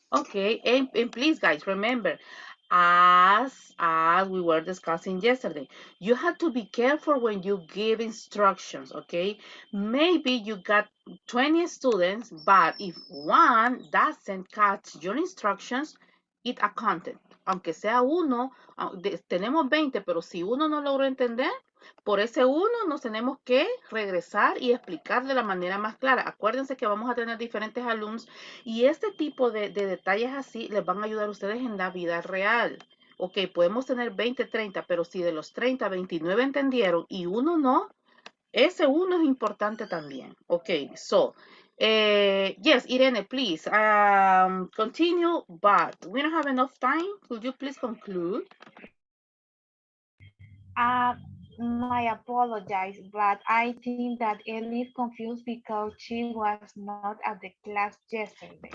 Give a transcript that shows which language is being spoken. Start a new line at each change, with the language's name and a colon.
English: Okay, and please, guys, remember, as we were discussing yesterday, you have to be careful when you give instructions, okay? Maybe you got 20 students, but if one doesn't catch your instructions, it accounted.
Spanish: Aunque sea uno, tenemos 20, pero si uno no logró entender, por ese uno nos tenemos que regresar y explicar de la manera más clara. Acuérdense que vamos a tener diferentes alumnos y este tipo de detalles así les van a ayudar a ustedes en la vida real. Ok, podemos tener 20, 30, pero si de los 30, 29 entendieron y uno no, ese uno es importante también.
English: Ok, so, yes, Irene, please, continue, but we don't have enough time. Could you please conclude? My apologize, but I think that Ellie is confused because she was not at the class yesterday.